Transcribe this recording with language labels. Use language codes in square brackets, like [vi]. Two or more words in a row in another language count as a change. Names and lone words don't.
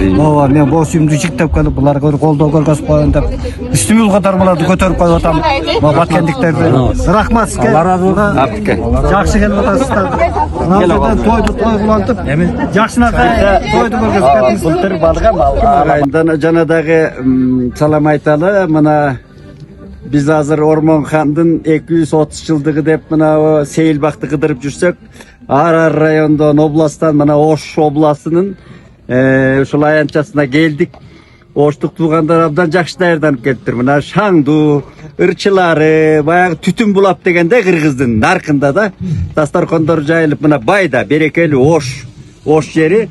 [ky] Ооба, мен бош үйүмдү жүктөп келип булар колдоо көргөзүп коеюн деп үстүмүл катармаларды көтөрүп коюп атам. Баткендиктерди. Рахмат сизге. Жакшы келип атасыздар. Тойду кылантып, жакшынакай тойду көргөзүп кеттиңиз. Былтыр балгам алган. Жана дагы салам айталы, мына биз азыр Ормонхандын 230 жылдыгы деп мына Сейилбакты кыдырып жүрсөк, ар райондон, областан мына Ош областынын ушул аянтчасына келдик. Оштук туугандар абдан жакшы даярданып келиптир. Мына шаңду, ырчылары, баягы түтүн булап дегенде Кыргыздын наркында да дастаркондор жайылып, мына байда берекелүү Ош жери.